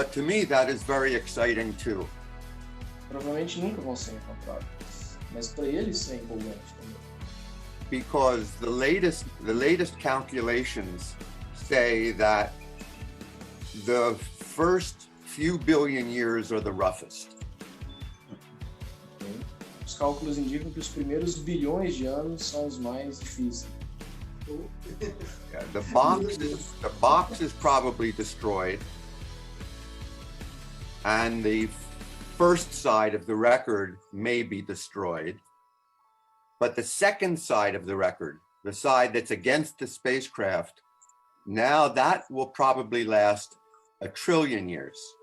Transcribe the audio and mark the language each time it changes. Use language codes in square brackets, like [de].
[en] But to me, that is very exciting too. [pt] Provavelmente nunca vão ser encontrados, mas para eles é empolgante também. [en] Because the latest calculations say that the first few billion years are the roughest. Okay. [pt] Os cálculos indicam que os primeiros bilhões de anos são os mais difíceis. [en] Yeah, the box is probably destroyed, and the first side of the record may be destroyed, but the second side of the record, the side that's against the spacecraft, now that will probably last 1 trillion years.